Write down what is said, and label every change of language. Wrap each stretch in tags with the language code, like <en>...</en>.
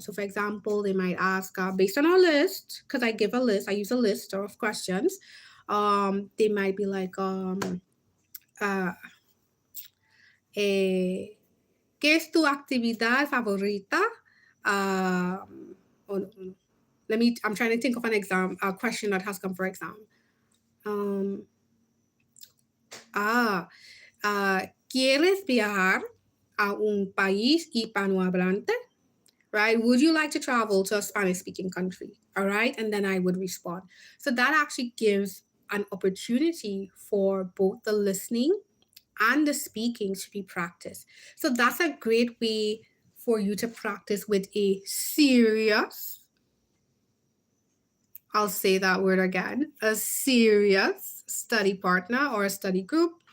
<en>So, for example, they might ask based on our list, because I give a list, I use a list of questions. They might be like, uh, eh, ¿qué es tu actividad favorita? Oh, no. I'm trying to think of a question that has come for exam.</en> <es>Um, ah, ¿Quieres viajar a un país hispanohablante?</es> <en>Right? Would you like to travel to a Spanish speaking country? All right. And then I would respond. So that actually gives an opportunity for both the listening and the speaking to be practiced. So that's a great way for you to practice with a serious, I'll say that word again, a serious study partner or a study group.</en>